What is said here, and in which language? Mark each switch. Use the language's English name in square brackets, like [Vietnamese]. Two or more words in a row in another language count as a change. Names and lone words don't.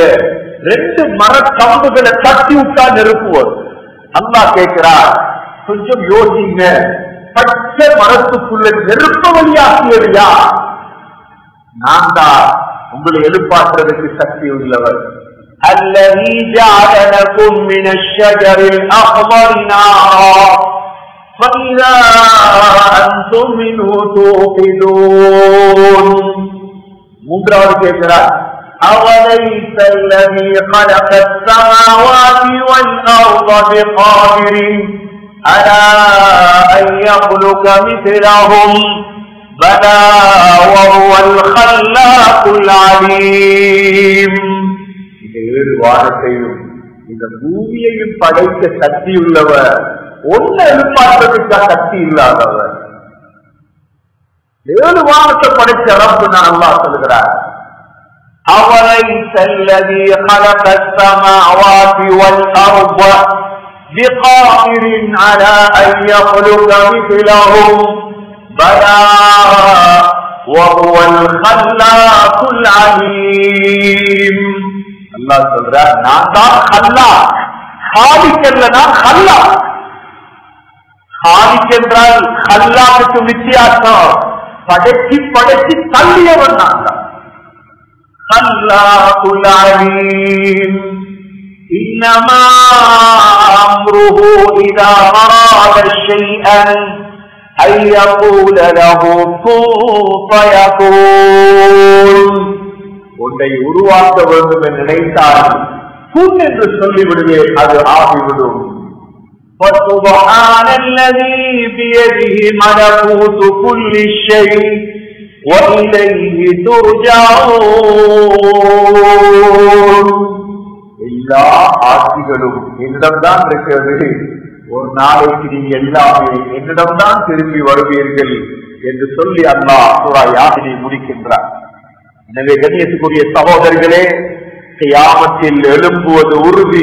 [Tamil] 2 மர கம்புகளை தட்டி விட்டா நெருப்பு வரும். அல்லாஹ் கேட்கிறார், கொஞ்சம் யோசிங்க, பச்சை மரத்துக்குள்ள நெருப்பு வழியாக்கியது யார்? நான் தான். உங்களை எழுப்பாற்றுவதற்கு சக்தி உள்ளவர். [Arabic] الذي جعل لكم من الشجر الأخضر نارا فإذا أنتم منه توقدون. [Tamil] மூன்றாவது கேட்கிறார், [Arabic] أوليس الذي خلق السماوات والأرض بقادر على أن يخلق مثلهم بلى وهو الخلاق العليم. [Tamil] இந்த 7 வானத்தையும் இந்த பூமியையும் படைக்க சக்தி உள்ளவர், ஒன்றை எழுப்பாற்றுவதற்காக சக்தி இல்லாதவர். 7 வானத்தை படைச்ச ரப்பு நான் அல்லாஹ் சொல்கிறார். [Arabic] أوليس الذي خلق السماوات والأرض بقادر على أن يخلق مثلهم بلى وهو الخلاق العليم. [Tamil] அல்லாஹ் சொல்றார், நான் தான் ஹல்லாக். ஹாலிக் அல்லனா ஹல்லாக். ஹாலிக் என்றால் ஹல்லாக்கு வித்தியாசம். படைச்சி படைச்சி தள்ளியவன் நான் தான். [Arabic] الخلاق العليم. إنما أمره إذا أراد شيئا أن يقول له كن فيكون. [Tamil] ஒன்றை உருவாக்க வேண்டும் என்று நினைத்தால் குன் என்று சொல்லிவிடுவேன், அது ஆகிவிடும். [Arabic] فسبحان الذي بيده ملكوت كل شيء وإليه ترجعون. [Tamil] எல்லா ஆட்சிகளும் என்னிடம்தான் இருக்கிறது. ஒரு நாளைக்கு நீங்க எல்லாமே என்னிடம்தான் திரும்பி வருவீர்கள் என்று சொல்லி அல்லாஹ் சூரா யாசினை முடிக்கின்றார். எனவே கண்ணியத்துக்குரிய சகோதரர்களே, கியாமத்தில் எழும்புவது உறுதி.